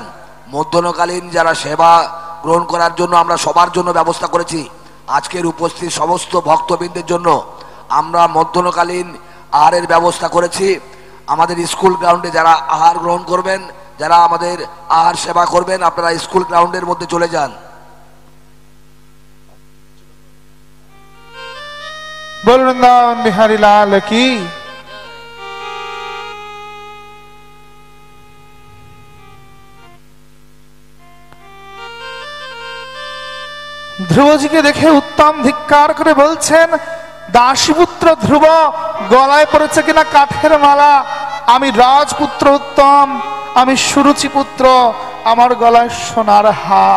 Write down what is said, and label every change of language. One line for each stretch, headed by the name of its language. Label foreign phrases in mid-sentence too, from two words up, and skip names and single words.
Bangla: মধ্যাহ্নকালীন যারা সেবা গ্রহণ করার জন্য আমরা সবার জন্য ব্যবস্থা করেছি। আজকের উপস্থিত সমস্ত ভক্তবৃন্দের জন্য আমরা মধ্যাহ্নকালীন আহারের ব্যবস্থা করেছি। আমাদের
English: school ground-e
Bangla: যারা আহার গ্রহণ করবেন, যারা আমাদের আহার সেবা করবেন, আপনারা
English: school ground-er
Bangla: মধ্যে চলে যান।
Hindi: बोल वृंदावन बिहारी लाल की।
Bangla: ধ্রুবজিকে দেখে উত্তম ধিক্কার করে বলছেন, দাসীপুত্র ধ্রুব গলায় পড়েছে কিনা কাঠের মালা, আমি রাজপুত্র উত্তম, আমি সুরুচি পুত্র, আমার গলায় সোনার হার।